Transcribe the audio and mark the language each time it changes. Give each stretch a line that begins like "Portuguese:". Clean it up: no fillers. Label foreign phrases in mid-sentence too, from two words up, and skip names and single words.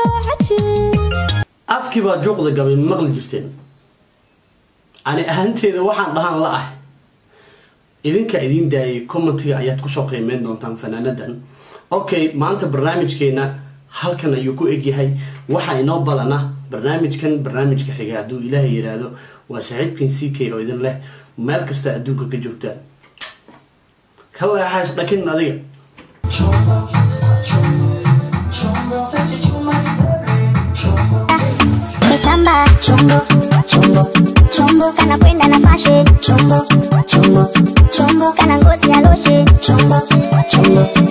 Somali: afkii baa juuqda gabay maqli jirteen ani ahaanteeda waxaan dhahan la ah idinka idin daayay commentiga ayaad ku soo qiimeyn doontaan fanaanadan okay maanta barnaamijkeena halkan ayuu ku egyahay waxa inoo balana barnaamijka xiga hadduu ilaahay yiraahdo waa saaxiibkan CK oo idin leh meel kasta adduunka ka joogta kala haas dhakin adiga
Swahili: Samba, chombo, kana kwenda na fashe, chombo, kana ngozi ya loshe, chombo.